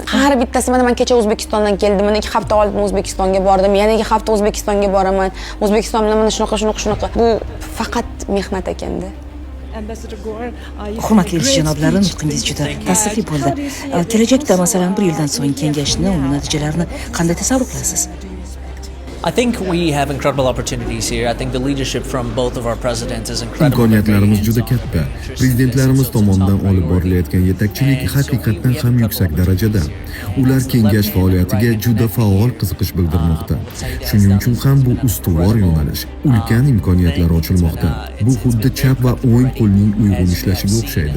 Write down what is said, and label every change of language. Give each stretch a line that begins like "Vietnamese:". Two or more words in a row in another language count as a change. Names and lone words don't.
Uzbek: Har bittasi mana men kecha O'zbekistondan keldim, mana 2 hafta oldin O'zbekistonga bordim, yana 2 hafta O'zbekistonga boraman. O'zbekiston bilan mana shunaqa. Bu faqat mehnat ekanda. Hurmatli elchi janoblarim, nutqingiz juda ta'sirli bo'ldi. Kelajakda masalan 1 yildan so'ng kengashni, uning natijalarini qanday tasavvur qilasiz?
English: I think we have incredible opportunities here. I think the leadership from both of our presidents is incredible.
Uzbek: Imkoniyatlarimiz juda katta. Prezidentlarimiz tomonidan olib borilayotgan yetakchilik haqiqatan ham yuksak darajada. Ular kengash faoliyatiga juda faol qiziqish bildirmoqda. Shuning uchun ham bu ustuvor yo'nalish, ulkan imkoniyatlar ochilmoqda. Bu xuddi chap va o'ng qo'lning uyg'un ishlashiga o'xshaydi.